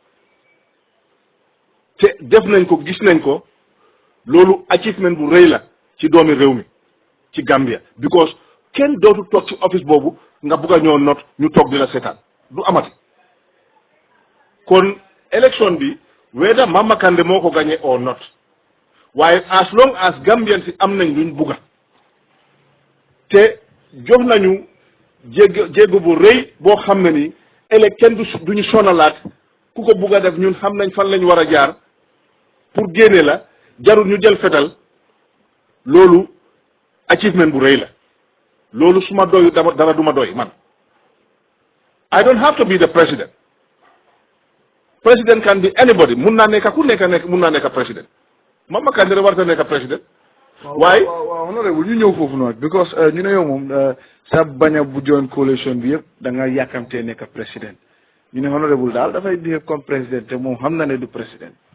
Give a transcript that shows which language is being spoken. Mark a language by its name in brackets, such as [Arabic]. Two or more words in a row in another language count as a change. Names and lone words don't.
[Wolof] te def nañ ko gis nañ ko loolu achievement bu rëy la ci doomi réew mi ci Gambia because kenn dootu toog ci office boobu nga bugg a ñoo not ñu toog di la seetaan du amati kon élection bi whether Mama Kandeh moo ko gagné or not waaye [English] as long as [Wolof] Gambian si am nañ luñ bugga te jox nañu jéego bu rëy boo xam ne ni ëllëg kenn duñu sonalaat ku ko bugg a def ñun xam nañ fan lañ war a jaar pour génne la jarul ñu jël fetal loolu achievement bu rëy la loolu su ma doy dara du ma doy man [English] I don't have to be the president can be anybody [Wolof] mun naa nekk ku nekk mun naa nekk président Mama Kandeh warta nekk président waaye waaw honorable ñu ñëw foofu noonu because ñu ne yow moom sa bañ a bu [English] join coalition [Wolof] bi yëpp da nga yàkkamtee nekk président ñu ne honorable daal dafay behave [French] comme président [Wolof] te moom xam na ne du président